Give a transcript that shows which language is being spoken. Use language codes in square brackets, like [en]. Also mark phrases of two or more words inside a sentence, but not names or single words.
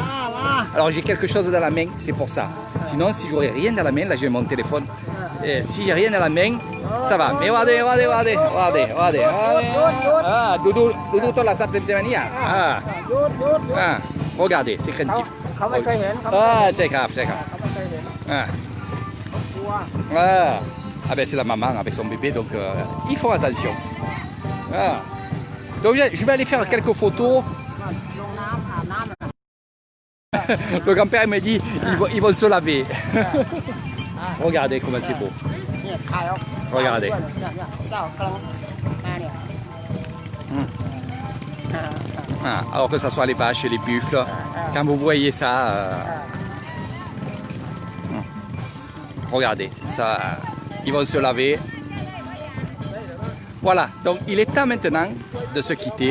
[fr] Alors j'ai quelque chose dans la main, c'est pour ça. Sinon, si j'aurais rien dans la main, là j'ai mon téléphone. Et si j'ai rien dans la main, ça va. Mais regardez. Doudou, toi la sape de mania. [th] หยุด [fr] Regardez, c'est craintif. [th] เขาไม่เคยเห็นเขา ใช่ครับ ไม่เคยเห็น อ่า กลัว [fr] Ah ben c'est la maman avec son bébé, donc ils font attention. Voilà. Donc je vais aller faire quelques photos. [th] ลงน้ำอาบน้ำ [fr] Le grand-père me dit ils vont se laver. Regardez comment c'est beau. [th] เนี่ยถ่ายเอา [fr] Regardez. [th] เนี่ยเจ้ากำลังมาเนี่ย [fr] Ah, alors que ce soit les vaches et les buffles, quand vous voyez ça, regardez, ça, ils vont se laver. Voilà, donc il est temps maintenant de se quitter.